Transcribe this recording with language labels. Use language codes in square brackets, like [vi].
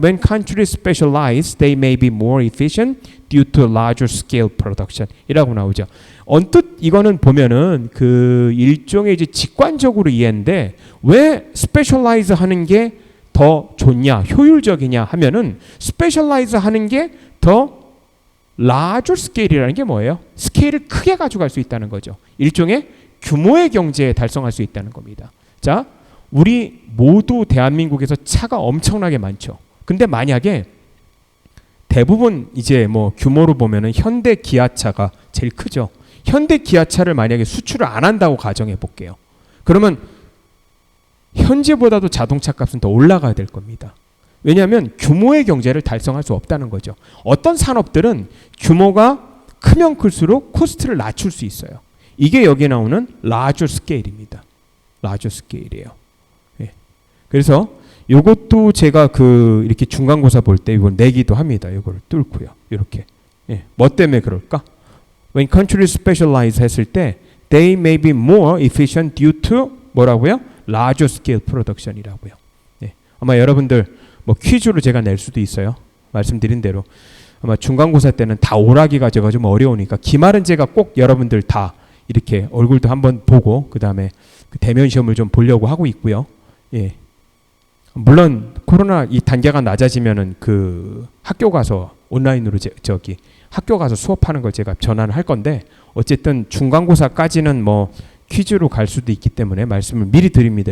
[en] When countries specialize, they may be more efficient due to larger scale production. [ko] 이라고 나오죠. 언뜻 이거는 보면은 일종의 이제 직관적으로 이해인데 왜 specialize 하는 게 더 좋냐, 효율적이냐 하면은 specialize 하는 게 더 larger scale이라는 게 뭐예요? 스케일을 크게 가져갈 수 있다는 거죠. 일종의 규모의 경제에 달성할 수 있다는 겁니다. 자, 우리 모두 대한민국에서 차가 엄청나게 많죠. 근데 만약에 대부분 이제 뭐 규모로 보면은 현대 기아차가 제일 크죠. 현대 기아차를 만약에 수출을 안 한다고 가정해 볼게요. 그러면 현재보다도 자동차 값은 더 올라가야 될 겁니다. 왜냐하면 규모의 경제를 달성할 수 없다는 거죠. 어떤 산업들은 규모가 크면 클수록 코스트를 낮출 수 있어요. 이게 여기 나오는 larger scale입니다. larger scale이에요. 그래서 이것도 제가 이렇게 중간고사 볼 때 이걸 내기도 합니다. 이거를 뚫고요. 이렇게. 뭐 때문에 그럴까? [en] When countries specialize [ko] 했을 때 [en] they may be more efficient due to [ko] 뭐라고요? [en] larger scale production이라고요. [ko] 아마 여러분들 뭐 퀴즈로 제가 낼 수도 있어요. 말씀드린 대로 아마 중간고사 때는 다 오라기가 제가 좀 어려우니까 기말은 제가 꼭 여러분들 다 이렇게 얼굴도 한번 보고 그 다음에 대면 시험을 좀 보려고 하고 있고요. 물론 코로나 이 단계가 낮아지면은 학교 가서 온라인으로 학교 가서 수업하는 걸 제가 전환을 할 건데 어쨌든 중간고사까지는 뭐 퀴즈로 갈 수도 있기 때문에 말씀을 미리 드립니다.